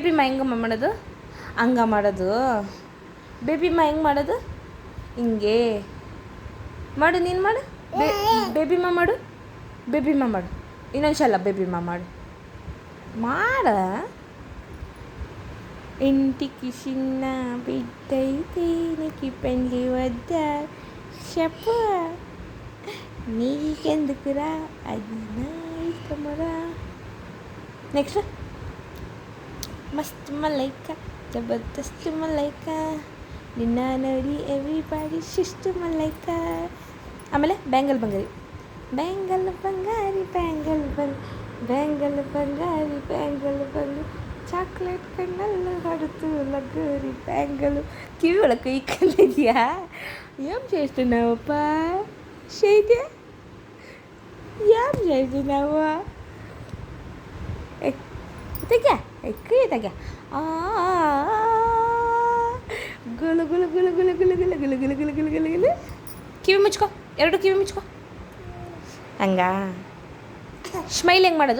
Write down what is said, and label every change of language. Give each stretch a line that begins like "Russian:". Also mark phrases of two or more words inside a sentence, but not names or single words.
Kannada: ಬೇಬಿಮ್ಮ ಹೆಂಗಮ್ಮ ಮಾಡೋದು? ಹಂಗ ಮಾಡೋದು? ಬೇಬಿಮ್ಮ ಹೆಂಗೆ ಮಾಡೋದು? ಹಿಂಗೆ ಮಾಡು, ನೀನು ಮಾಡು. ಬೇಬಿಮ್ಮ ಮಾಡು, ಬೇಬಿಮ್ಮ ಮಾಡು. ಇನ್ನೊಂದು ಸಲ ಬೇಬಿಮ್ಮ ಮಾಡು. ಮಾಡ.
Telugu: ఇంటికి చిన్న బిడ్డైతే నీకు పెళ్ళి వద్దా చెప్పు, నీకెందుకురా అది నా ఇష్టమురా.
Kannada: నెక్స్ట్ ಮಸ್ತ್ ಮಲೈಕ ಜಬರ್ದಸ್ತ್ ಮಲೈಕ ನಿನ್ನ ನೋಡಿ ಎವ್ರಿಬಾಡಿ ಶಿಸ್ತು ಮಲೈಕ. ಆಮೇಲೆ ಬ್ಯಾಂಗಲ್ ಬಂಗಾರಿ, ಬ್ಯಾಂಗಲ್ ಬಂಗಾರಿ ಬ್ಯಾಂಗಲ್ ಬ್ಯಾಂಗಲ್ ಬಂಗಾರಿ ಬ್ಯಾಂಗಲ್ ಚಾಕ್ಲೇಟ್ ಕಣ್ಣಲ್ಲಿ ಹೊಡೆತು ಲಗೋರಿ ಬ್ಯಾಂಗಲು. ಕಿವಿ ಒಳಗೆ ಕೈ ಕಂಡಿದ್ಯಾ?
Telugu: ఏం చేస్తున్నావప్పా? ಶೈತ್ಯ ఏం చేస్తున్నావు?
Kannada: ತೆಗ್ಯ ಕೈ ತೆಗ್ಯ. ಗುಲು ಗುಲು ಗುಲು ಗುಲು ಗುಲು ಗುಲು ಗುಲು ಗುಲು ಗುಲು ಗುಲು ಗುಲು ಗುಲು. ಕಿವಿ ಮುಚ್ಕೊ, ಎರಡು ಕಿವಿ ಮುಚ್ಕೊ. ಹಂಗ ಸ್ಮೈಲ್ ಹೆಂಗೆ ಮಾಡೋದು?